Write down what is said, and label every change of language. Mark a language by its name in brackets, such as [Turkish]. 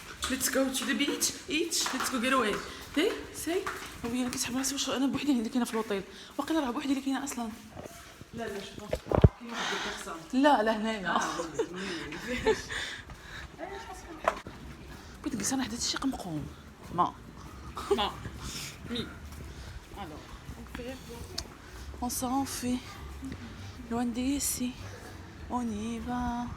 [English] Let's go to the beach, let's go get away. Hey, say. [Arabic] وي انا كنسحب راسي واش انا بوحدي اللي كاينه في الوطيل. واقيلا راه بوحدي اللي كاينه اصلا. لا شوف كاين واحد البيرسون. لا هنايا. بغيت نجلس انا حدات شي قمقوم. [French] ما مي alors on s'en fait loin d'ici on y va.